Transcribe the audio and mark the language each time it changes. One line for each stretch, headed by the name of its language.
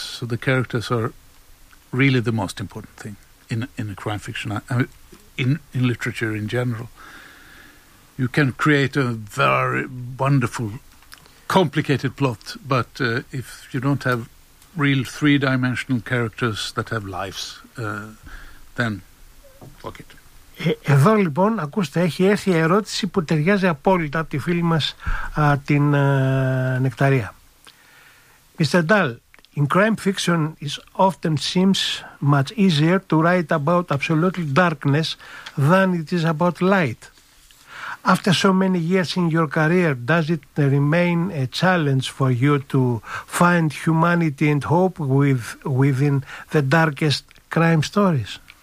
English: So the characters are really the most important thing in a crime fiction, in literature in general. You can create a very wonderful, complicated plot, but if you don't have real three-dimensional characters that have lives, then fuck it.
Greek: Εδώ λοιπόν, ακούστε, έχει έρθει η ερώτηση που ταιριάζει απόλυτα από τη φίλη μας την Νεκταρία.
English: Mr. Dahl, in crime fiction it often seems much easier to write about absolute darkness than it is about light. After so many years in your career, does it remain a challenge for you to find humanity and hope within the darkest crime stories?